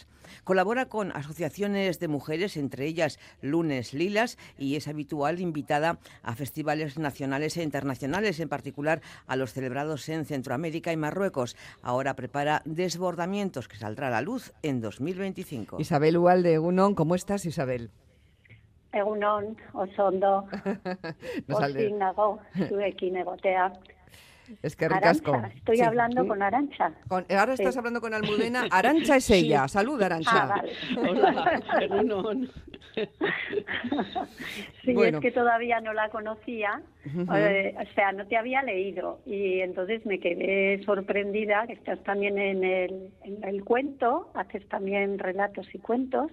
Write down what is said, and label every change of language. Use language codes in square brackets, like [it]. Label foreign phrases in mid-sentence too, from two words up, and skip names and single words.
[es] Colabora con asociaciones de mujeres, entre ellas Lunes Lilas, y es habitual invitada a festivales nacionales e internacionales, en particular a los celebrados en Centroamérica y Marruecos. Ahora prepara Desbordamientos, que saldrá a la luz en 2025. Isabel Ugalde, Egunon, ¿cómo estás, Isabel? [eu] Egunon, oso ondo, pozik nago, zuekin egotea. [es] Es que ricasco. Arantxa, estoy hablando con Arantxa. Ahora estás hablando con Almudena. Arantxa es ella. Salud, Arantxa. Vale. Hola, Egunon. Sí, Bueno. es que todavía no la conocía, o sea, no te había leído y entonces me quedé sorprendida que estás también en el cuento, haces también relatos y cuentos.